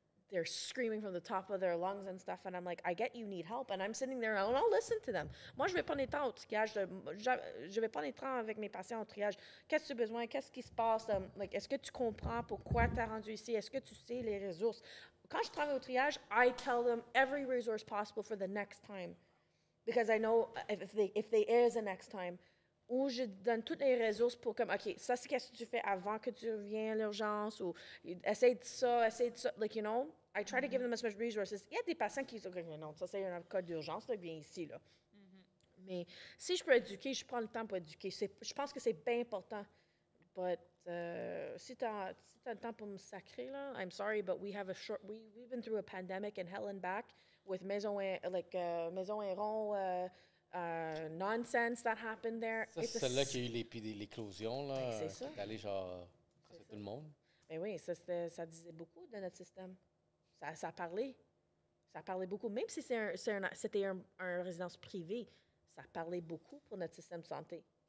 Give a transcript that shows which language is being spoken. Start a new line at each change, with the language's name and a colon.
English: They're screaming from the top of their lungs and stuff, and I'm like, I get you need help, and I'm sitting there and I'll listen to them.
French: Moi, je vais prendre des temps au triage. Je vais prendre des temps avec mes patients au triage. Qu'est-ce que tu as besoin? Qu'est-ce qui se passe? Like, est-ce que tu comprends pourquoi tu as rendu ici? Est-ce que tu sais les ressources? Quand je travaille au triage,
English: I tell them every resource possible for the next time. Because I know if there is a next time,
French: où je donne toutes les ressources pour comme, OK, ça, c'est qu'est-ce que tu fais avant que tu reviens à l'urgence, ou essaye de ça,
English: like, you know, I try to give them as much resources.
French: Il y a des patients qui disent, OK, non, ça, c'est un cas d'urgence, là, viens ici, là. Mais si je peux éduquer, je prends le temps pour éduquer. Je pense que c'est bien important.
English: But
French: si tu as le temps pour me sacrer, là,
English: I'm sorry, but we've been through a pandemic and hell and back with Maison Héron, nonsense that happened there.
French: Ça, c'est celle-là qui a eu l'éclosion, là. C'est ça. Qui est allé, genre, casser tout le monde. Mais oui, ça disait beaucoup de notre système. Ça parlait. Ça parlait beaucoup. Même si c'était un résidence privée, ça parlait beaucoup pour notre système de santé.